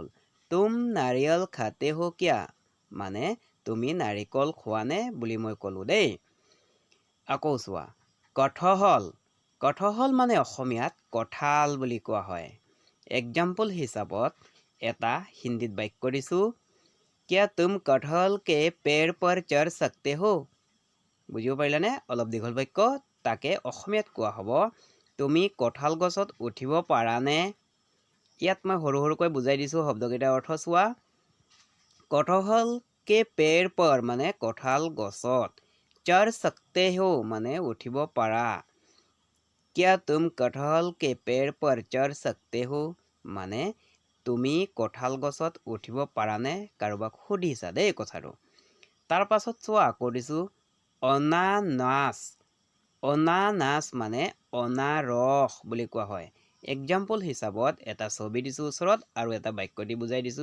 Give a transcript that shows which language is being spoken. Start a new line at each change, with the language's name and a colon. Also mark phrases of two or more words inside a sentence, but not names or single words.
Hindi: तुम नारियल खाते हो क्या
Assamese: মানে তুমি নাৰিকল খোৱানে বুলি মই ক'লোঁ দেই। আকৌ চোৱা, কঠহল কঠহল মানে অসমীয়াত কঁঠাল বুলি কোৱা হয়। এক্সাম্পল হিচাপত এটা হিন্দীত বাক্য দিছোঁ,
Hindi: क्या तुम कटहल के पेड़ पर चढ़ सकते हो?
Assamese: বুজিব পাৰিলানে? অলপ দীঘল বাক্য, তাকে অসমীয়াত কোৱা হ'ব, তুমি কঁঠাল গছত উঠিব পাৰানে? ইয়াত মই সৰু সৰুকৈ বুজাই দিছোঁ শব্দকেইটাৰ অৰ্থ চোৱা।
Hindi: कटहल के पेड़ पर
Assamese: মানে কঁঠাল গছত,
Hindi: चढ़ सकते हो
Assamese: মানে উঠিব পাৰা।
Hindi: क्या तुम कटहल के पेड़ पर चढ़ सकते हो
Assamese: মানে তুমি কঁঠাল গছত উঠিব পাৰানে? কাৰোবাক সুধিছা দেই কথাটো। তাৰ পাছত চোৱা, আকৌ দিছোঁ অনানাচ। অনানাচ মানে অনাৰস বুলি কোৱা হয়। এক্সাম্পল হিচাপত এটা ছবি দিছোঁ ওচৰত আৰু এটা বাক্য দি বুজাই দিছোঁ।